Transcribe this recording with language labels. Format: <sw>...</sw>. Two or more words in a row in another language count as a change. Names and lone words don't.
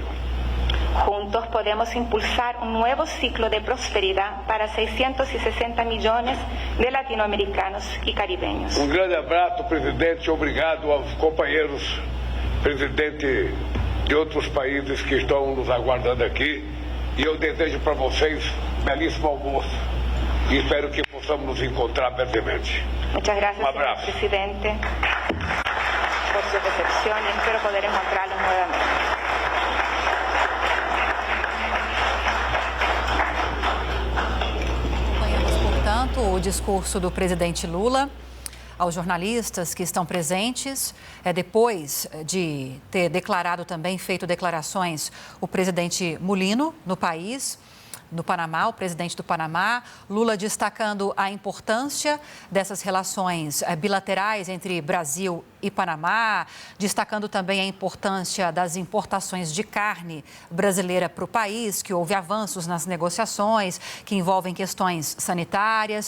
<es>Juntos podemos impulsar un nuevo ciclo de prosperidad para 660 millones de latinoamericanos y caribeños.</es> <pt>Grande abraço, presidente. Obrigado aos companheiros presidentes de outros países que estão nos aguardando aqui. E eu desejo para vocês belíssimo almoço. E espero que possamos nos encontrar brevemente.</pt> <es>Muchas gracias, señor presidente, por su recepción y espero poder encontrarlos nuevamente.</es> <pt>Portanto, o discurso do presidente Lula aos jornalistas que estão presentes, depois de ter declarado também, feito declarações, o presidente Mulino no país, no Panamá, o presidente do Panamá, Lula destacando a importância dessas relações bilaterais entre Brasil e Panamá, destacando também a importância das importações de carne brasileira para o país, que houve avanços nas negociações, que envolvem questões sanitárias.</pt>